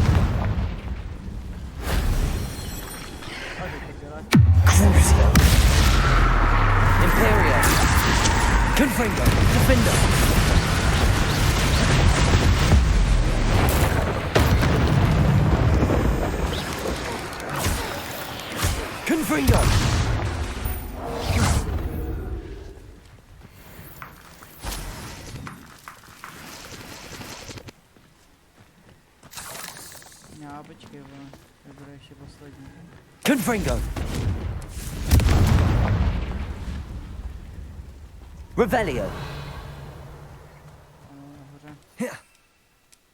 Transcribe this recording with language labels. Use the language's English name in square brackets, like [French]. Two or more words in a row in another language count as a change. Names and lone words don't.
[Latin] Crucio. Imperio. Confringo. Defendo. Confringo. [Czech] Já počkej, vole. To bude ještě poslední. [Latin] Confringo. Revelio. [Czech] Ano, nahoře.